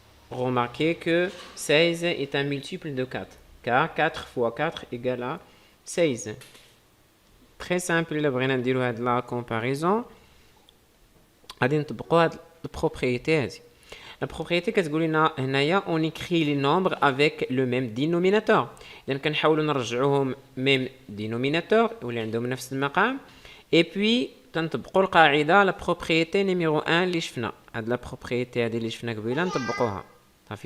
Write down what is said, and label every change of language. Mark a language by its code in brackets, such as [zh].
[fr] Remarquez que 16 est un multiple de 4, car 4 fois 4 égale à 16. Très simple, [ar] إلا بغينا نديرو هاد لا comparaison غادي نطبقو هاد البروبريتي هادي. [fr] La propriété [ar] كتقول لنا هنايا [fr] on écrit les nombres avec le même dénominateur. [ar] إذا كنحاولوا نرجعوهم [fr] même dénominateur [ar] واللي عندهم نفس المقام. [fr] et puis [ar] تنطبقوا القاعده لا بروبريتي نيميرو 1 اللي شفنا. هاد لا بروبريتي هادي اللي شفنا قبيله نطبقوها صافي.